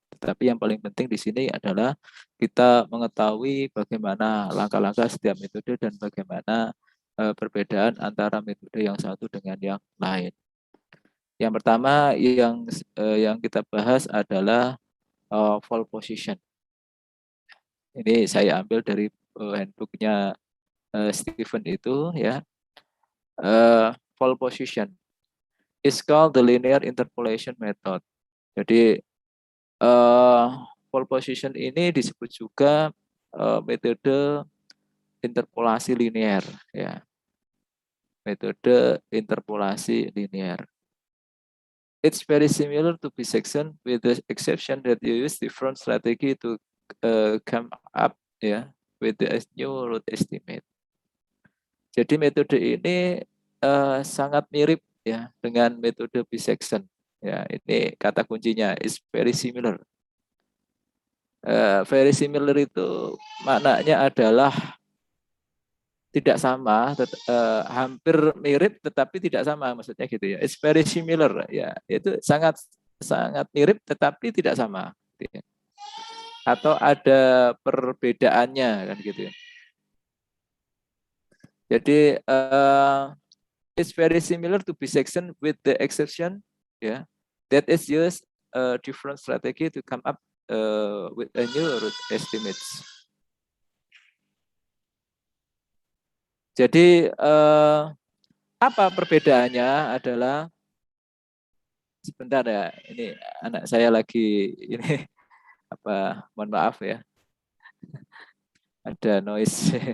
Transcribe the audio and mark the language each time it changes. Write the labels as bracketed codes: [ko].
[id] Tetapi yang paling penting di sini adalah kita mengetahui bagaimana langkah-langkah setiap metode dan bagaimana perbedaan antara metode yang satu dengan yang lain. Yang pertama yang kita bahas adalah fall position. Ini saya ambil dari handbooknya Stephen itu ya. [en] Fall position is called the linear interpolation method. [id] Jadi fall position ini disebut juga metode interpolasi linear ya. Metode interpolasi linear. [en] It's very similar to bisection with the exception that you use different strategy to come up ya with the new root estimate. [id] Jadi metode ini sangat mirip ya dengan metode bisection. Ya, ini kata kuncinya [en] is very similar. Very similar [id] itu maknanya adalah tidak sama, hampir mirip tetapi tidak sama, maksudnya gitu ya. [en] It's very similar [id] ya, itu sangat sangat mirip tetapi tidak sama. Gitu ya. Atau ada perbedaannya kan gitu ya. Jadi [en] it's very similar to bisection with the exception yeah, that is used a different strategy to come up with a new root estimates. [id] Jadi apa perbedaannya adalah sebentar ya, ini anak saya lagi ini mohon maaf ya, ada noise.